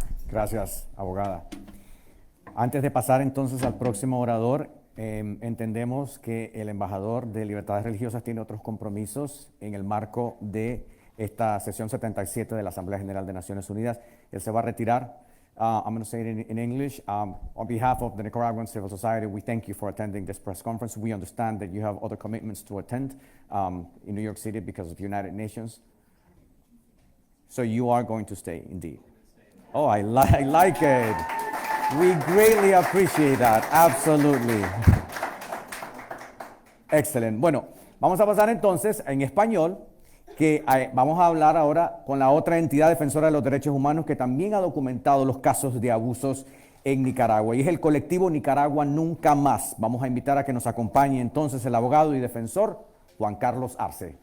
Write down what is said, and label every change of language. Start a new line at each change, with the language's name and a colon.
Spanish: Gracias, abogada. Antes de pasar entonces al próximo orador, entendemos que el embajador de Libertades Religiosas tiene otros compromisos en el marco de esta sesión 77 de la Asamblea General de Naciones Unidas. Él se va a retirar.
English: I'm going to say it in English. On behalf of the Nicaraguan Civil Society, we thank you for attending this press conference. We understand that you have other commitments to attend in New York City because of the United Nations. So you are going to stay, indeed. Oh, I like it. We greatly appreciate that. Absolutely.
Spanish: Excelente. Bueno, vamos a pasar entonces en español, que vamos a hablar ahora con la otra entidad defensora de los derechos humanos que también ha documentado los casos de abusos en Nicaragua, y es el colectivo Nicaragua Nunca Más. Vamos a invitar a que nos acompañe entonces el abogado y defensor Juan Carlos Arce.